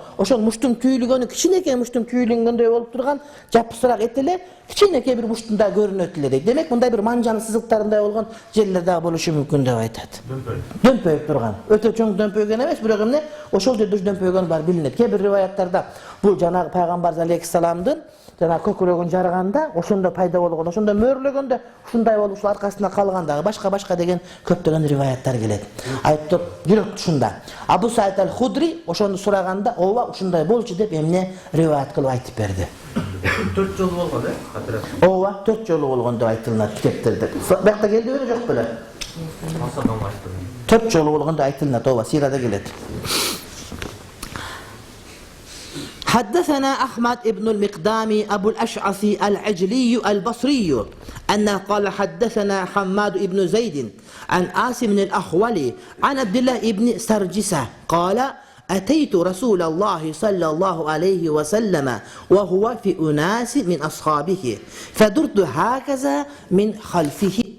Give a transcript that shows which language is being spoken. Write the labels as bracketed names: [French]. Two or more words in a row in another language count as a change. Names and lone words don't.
[Kyrgyz] Oşol muştun tüyülgönü kiçineke muştun tüyülgönde bolup turgan japısırak etele kiçineke bir muştunda görünötüle deyt. Demek bunday bir manjanın sızıklarında olgan jerlerde boluşu mümkün dep aytat. Dömpöyüp turgan. Öte çoң dömpöygen emes, biroq emne oşol жерде dömpöygen bar bilinet. Kebir rivayatlarda bu janagı Peygamber aleyhisselam'dın jana kökürөгүн жарганда ошондо пайда болгон, ошондо мөөрлөгөндө ушундай болуп ушул аркасында калгандагы başka деген көптөгөн риваяттар келет. Айтып жүрөк ушунда. Abu Sa'id el-Hudri ошону сураганда ооба ушундай болчу деп эмне риваят кылып айтып берди. 4 жолу болгон э? Катырат. Ооба 4 жолу болгон деп айтылат китептерде. Бакта келди беле жок беле? Масадан айтты. 4 жолу болгон деп айтылат, ооба сирада келет. [Arabic] حدثنا أحمد ابن المقدامي أبو الأشعث العجلي البصري أنه قال حدثنا حماد ابن زيد عن عاصم الأحولي عن عبد الله ابن سرجسة قال أتيت رسول الله صلى الله عليه وسلم وهو في أناس من أصحابه فدرت هكذا من خلفه